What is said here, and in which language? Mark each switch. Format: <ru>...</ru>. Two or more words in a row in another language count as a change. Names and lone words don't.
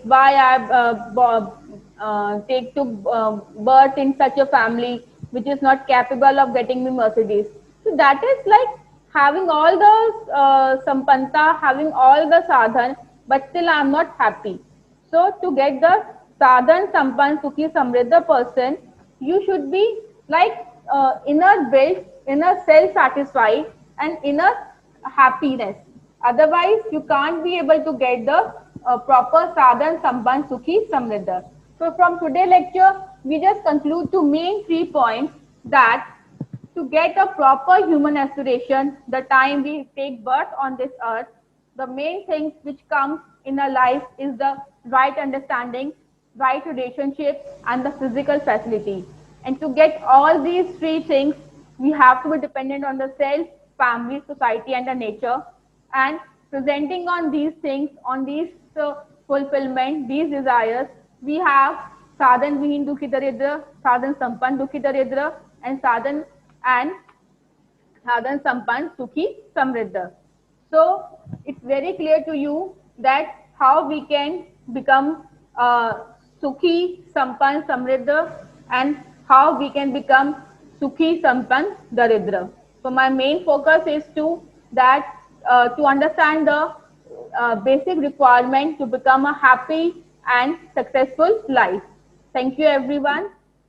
<en>Why I take to birth in such a family which is not capable of getting me Mercedes. So that is like having all the sampanta, having all the sadhan, but still I'm not happy. So to get the</en> <hi>साधन, संपन्न, सुखी, समृद्ध</hi> <en>person, you should be like inner built, inner self-satisfied, and inner happiness. Otherwise, you can't be able to get the proper</en> <hi>साधन, संपन्न, सुखी, समृद्ध.</hi> <en>So from today's lecture, we just conclude to main 3 points that to get a proper human aspiration, the time we take birth on this earth, the main things which comes in our life is the right understanding, right relationship, and the physical facility. And to get all these 3 things, we have to be dependent on the self, family, society, and the nature. And presenting on these things, on these fulfillment, these desires, we have</en> <hi>साधन विहीन दुखी दरिद्र, साधन संपन्न दुखी दरिद्र,</hi> <en>and</en> <hi>साधन संपन्न सुखी समृद्ध.</hi> <en>So it's very clear to you that how we can become</en> <hi>सुखी संपन्न समृद्ध</hi> <en>and how we can become</en> <hi>सुखी संपन्न दरिद्र.</hi> <en>So my main focus is to understand the basic requirement to become a happy and successful life. Thank you everyone.</en>